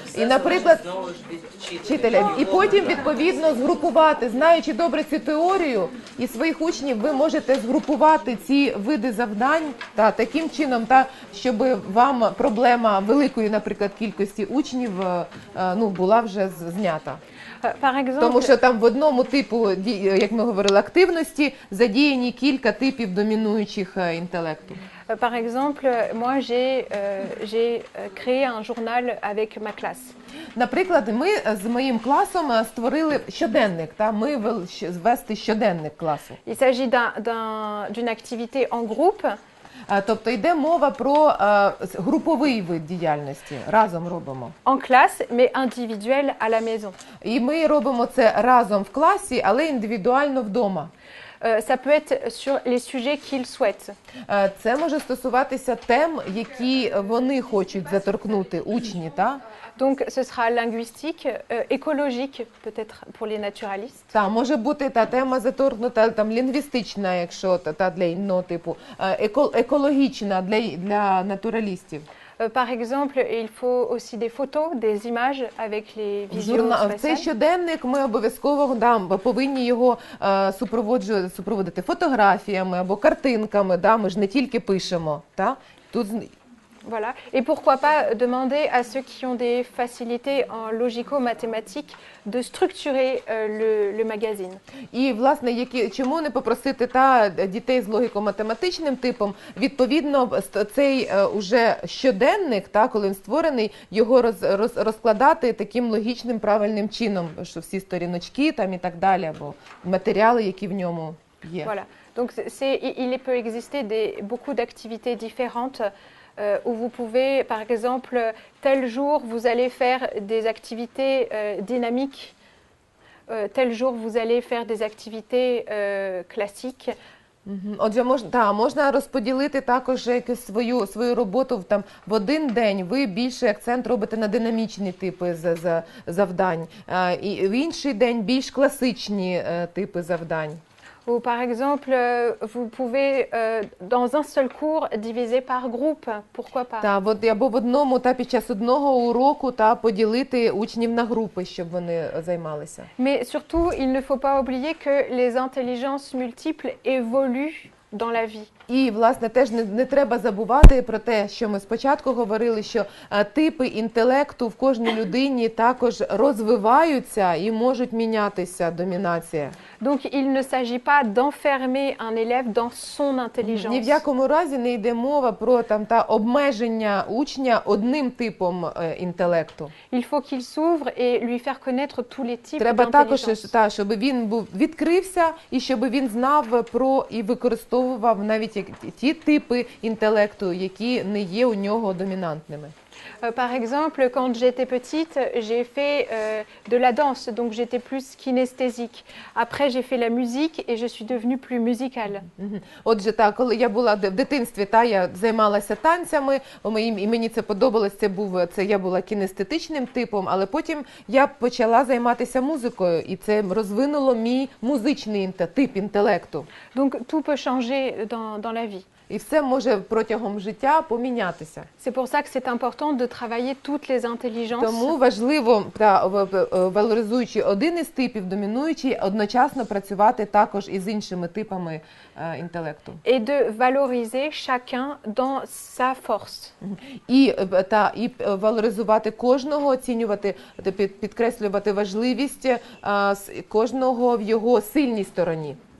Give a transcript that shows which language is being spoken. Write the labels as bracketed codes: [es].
[uk] І, наприклад, вчителя. І потім, відповідно, згрупувати, знаючи добре цю теорію і своїх учнів, ви можете згрупувати ці види завдань таким чином, щоб вам проблема великої, наприклад, кількості учнів була вже знята. Тому що там в одному типу, як ми говорили, активності задіяні кілька типів домінуючих інтелекту. [fr] Par exemple, moi j'ai créé un journal avec ma classe. [uk] Наприклад, ми з моїм класом створили щоденник, ми вести щоденник класу. [fr] Il s'agit d'une activité en groupe. [uk] Тобто йде мова про груповий вид діяльності, разом робимо. [fr] En classe, mais individuel à la maison. [uk] І ми робимо це разом в класі, але індивідуально вдома. [fr] Ça peut être sur les sujets qu'ils souhaitent. [uk] Це може стосуватися тем, які вони хочуть заторкнути учні, так? [fr] Donc ce sera linguistique, écologique peut-être pour les naturalistes. [uk] Так, може бути та тема заторкнута там лінгвістична, якщо та для інного типу, екологічна для натуралістів. [fr] Par exemple, il faut aussi des photos, des images avec les visions. [uk] В цей щоденник ми обов'язково повинні його супроводити фотографіями або картинками. Ми ж не тільки пишемо. Тут [fr] Voilà. Et pourquoi pas demander à ceux qui ont des facilités en logico-mathématiques de structurer le magazine. [uk] І, власне, чому не попросити дітей з логіко-математичним типом, відповідно, цей уже щоденник, коли він створений, його розкладати таким логічним, правильним чином, що всі сторіночки там і так далі, або матеріали, які в ньому є. [fr] Voilà. Donc, il peut exister beaucoup d'activités différentes où vous pouvez, par exemple, tel jour, vous allez faire des activités dynamiques, tel jour, vous allez faire des activités classiques. [uk] Отже, можна розподілити також якусь свою роботу в один день. Ви більше акцент робите на динамічні типи завдань, і в інший день більш класичні типи завдань. [fr] Ou par exemple, vous pouvez dans un seul cours diviser par groupe, pourquoi pas? [uk] Або в одному під час одного уроку поділити учнів на групи, щоб вони займалися. [fr] Mais surtout, il ne faut pas oublier que les intelligences multiples évoluent dans la vie. [uk] І, власне, теж не треба забувати про те, що ми спочатку говорили, що типи інтелекту в кожній людині також розвиваються і можуть мінятися, домінація. [fr] Donc, il ne s'agit pas d'enfermer un élève dans son intelligence. [uk] Ні в якому разі не йде мова про обмеження учня одним типом інтелекту. [fr] Il faut qu'il s'ouvre et lui faire connaître tous les types [uk] Треба також, [fr] d'intelligence. [uk] щоб він відкрився і щоб він знав про і використовував навіть ті типи інтелекту, які не є у нього домінантними. [fr] Par exemple, quand j'étais petite, j'ai fait de la danse, donc j'étais plus kinesthésique. Après, j'ai fait la musique et je suis devenue plus musicale. [uk] Отже, коли я була в дитинстві, я займалася танцями, і мені це подобалось, я була кінестетичним типом, але потім я почала займатися музикою, і це розвинуло мій музичний тип інтелекту. [fr] Donc, tout peut changer dans la vie. [uk] І все може протягом життя помінятися. [fr] C'est pour ça que c'est important de travailler toutes les intelligences. [uk] Тому важливо, валоризуючи один із типів, домінуючий, одночасно працювати також із іншими типами інтелекту. [fr] Et de valoriser chacun dans sa force. [uk] І валоризувати кожного, оцінювати, підкреслювати важливість кожного в його сильній стороні.